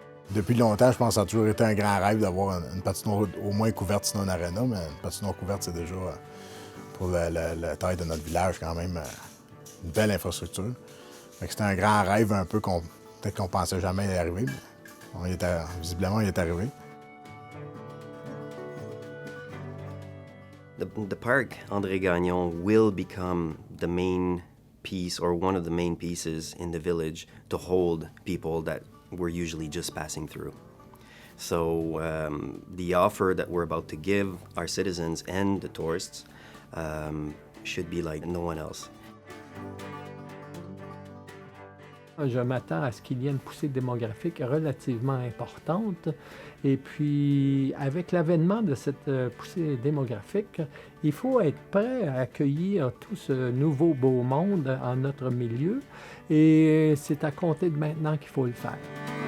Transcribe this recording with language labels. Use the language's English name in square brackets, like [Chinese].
[French] Depuis longtemps, je pense que ça a toujours été un grand rêve d'avoir une patinoire au moins couverte, sinon une aréna, mais une patinoire couverte, c'est déjà, pour la taille de notre village, quand même une belle infrastructure. C'était un grand rêve un peu peut-être qu'on pensait jamais y arriver, mais visiblement, il est arrivé. [English] The park, André Gagnon, will become the main piece or one of the main pieces in the village to hold people that we're usually just passing through. So the offer that we're about to give our citizens and the tourists should be like no one else. [French] Je m'attends à ce qu'il y ait une poussée démographique relativement importante. Et puis, avec l'avènement de cette poussée démographique, il faut être prêt à accueillir tout ce nouveau beau monde en notre milieu. Et c'est à compter de maintenant qu'il faut le faire.